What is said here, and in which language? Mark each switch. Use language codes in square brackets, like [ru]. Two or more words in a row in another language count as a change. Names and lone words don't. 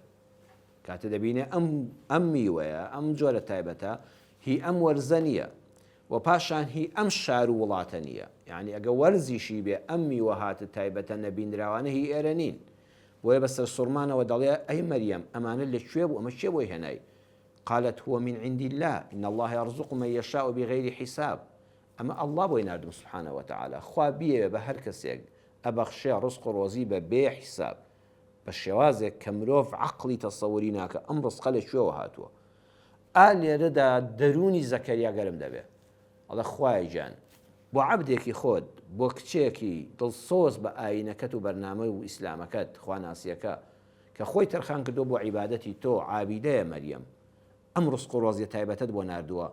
[ckb] کاتە دەبینێ ئەم میوەیە، ئەم جۆرە تایبەتە هی ئەم وەرزە نییە و پاشان هی ئەم شار و وڵاتە نییە. یعنی ئەگە وەرزیشی بێ ئەم میوەهاتە تایبەتە نەبینراوانە هی ئێرە نین. بۆیە بەسەر سوڕمانەوە دەڵێ ئەی مەریەم ئەمانە لەکوێ بوو؟ ئەمە چێ بۆی هێنای؟ [ar] قالت هو من عند الله إن الله يرزق من يشاء بغير حساب. أما الله [ckb] بۆی نردم [ar] سبحانه وتعالى. [ckb] خوا بیەوێ بە هەر کەسێک ئەبەخشێ ڕزق و ڕۆزی بە بێ حیساب، بە شێوازێک کە مرۆڤ عەقڵی تەسەووری ناکە ئەم ڕزقە لەکوێوە هاتووە. لێرەدا دەرونی زەکەریا گەرم دەبێ. ئەڵێ خوای گیان، بۆ عەبدێکی خۆت، بۆ کچێکی دڵسۆز بە ئاینەکەت و بەرنامەی و ئیسلامەکەت خواناسیەکە کە خۆی تەرخان کردو بۆ عیبادەتی تۆ، عابیدەیە مەریەم، ئەم ڕزق و ڕۆزیە تایبەتت بۆ ناردووە.